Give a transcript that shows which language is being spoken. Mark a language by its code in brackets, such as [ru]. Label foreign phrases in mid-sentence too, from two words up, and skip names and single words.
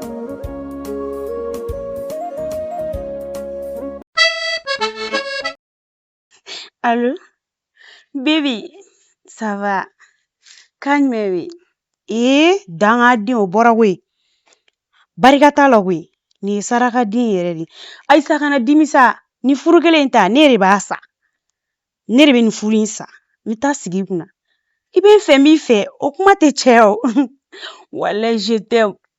[fr] Allô baby ça va calme [bm] we dangaden o bɔra koyi barika t'a la koyi nin ye sarakaden yɛrɛ de Ayisa kana dimisa ni furu kelen ta ne de b'a sa ne de bɛ nin furu in sa n bɛ taa sigi I kunna I bɛ n fɛ n b'i fɛ o kuma tɛ cɛ o walahi [fr] je t'aime